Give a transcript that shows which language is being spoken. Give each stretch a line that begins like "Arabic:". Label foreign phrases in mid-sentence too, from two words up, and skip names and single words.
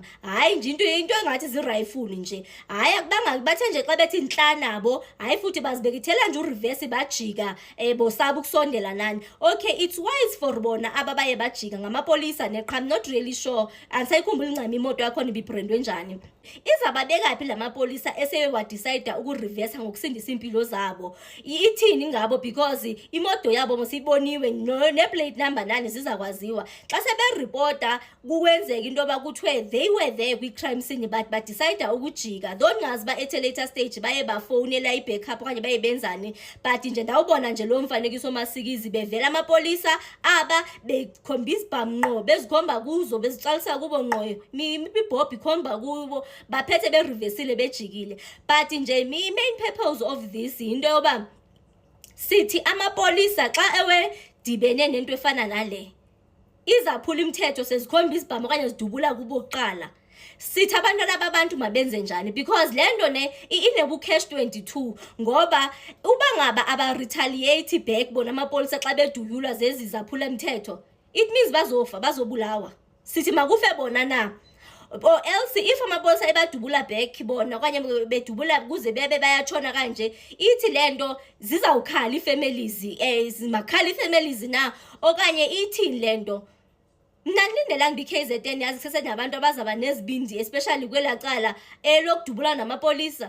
Xhosa: Hayi nje into engathi zirayifuni nje, hayi akubanga bathe nje xa bethi ntla nabo, hayi futhi bazibekithela nje ureverse bajika bosaba ukusondela nani.
English: Okay, it's wise for
Xhosa: bona ababaye bajika ngamapolisa neqha.
English: I'm not really sure,
Xhosa: andisayikhumbula ncam imoto yakhona ibibrandwe njani. Izababeka phi lamapolisa eseye wadecide ukureverse ngokusindisa impilo zabo? Ithini ngabo? Because imoto yabo mosiboniwe ne-
English: plate number
Xhosa: nani zizakwaziwa. Xa seberipota kukwenzeka into yoba kuthiwe
English: they were there
Xhosa: kwi-
English: crime scene
Xhosa: but badecide ukujika, though ngazi ba
English: at a later stage
Xhosa: baye bafowunela i-backup okanye baye benzani. But nje ndawubona nje lo mfanekiso masikizi bevela amapolisa aba bekhombisa ibhamu ngqo, bezikhomba kuzo, bezicalisa kubo ngqo, imibhobho ikhomba kubo, baphethe bereversile bejikile. But nje
English: main purpose of this
Xhosa: into yoba sithi amapolisa xa ewe dibene nento efana nale izaphula imithetho sezikhomba izibhamu okanye zidubula kubo kuqala. Sithi abantwana babantu mabenze njani? Because lento ne inebu-catch 22, ngoba uba ngaba aba-
English: retaliate back
Xhosa: bona amapolisa xa beduyulwa zezi zaphula imithetho,
English: it means
Xhosa: bazofa, bazobulawa. Sithi makufe bona na?
English: Or else if
Xhosa: amapolisa ebadubula back bona okanye bedubula kuze bebe bayatshona kanje, ithi lento zizawukhala ii-families, zimakhala ii-families na? Okanye ithini lento? Mna ndilindela ngiba i-KZN yazi sesenabantu abazaba nezibindi, especially kwela cala lokudubula namapolisa.